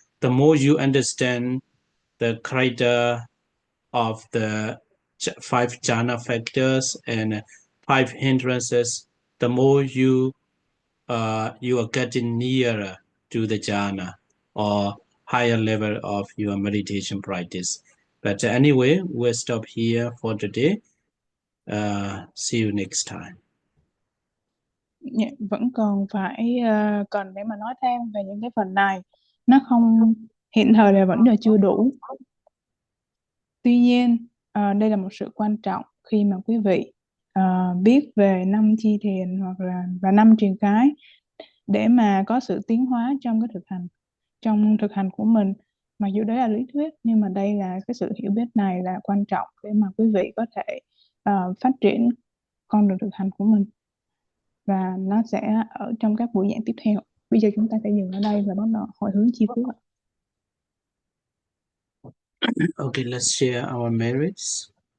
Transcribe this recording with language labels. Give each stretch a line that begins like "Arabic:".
English: The more you understand the criteria of the 5 jhana factors and 5 hindrances, the more you are getting nearer to the jhana or higher level of your meditation practice. But anyway, we'll stop here for today. See you next time.
Vietnamese: Dạ, vẫn còn phải cần để mà nói thêm về những cái phần này, nó không, hiện thời là vẫn là chưa đủ. Tuy nhiên đây là một sự quan trọng khi mà quý vị biết về 5 chi thiền hoặc là và 5 truyền cái để mà có sự tiến hóa trong cái trong thực hành của mình. Mặc dù đấy là lý thuyết nhưng mà đây là cái sự hiểu biết này là quan trọng để mà quý vị có thể phát triển con đường thực hành của mình, và nó sẽ ở trong các buổi giảng tiếp theo. Bây giờ chúng ta sẽ dừng ở đây và bắt đầu hồi hướng chi phúc ạ.
English: Okay, let's share our merits.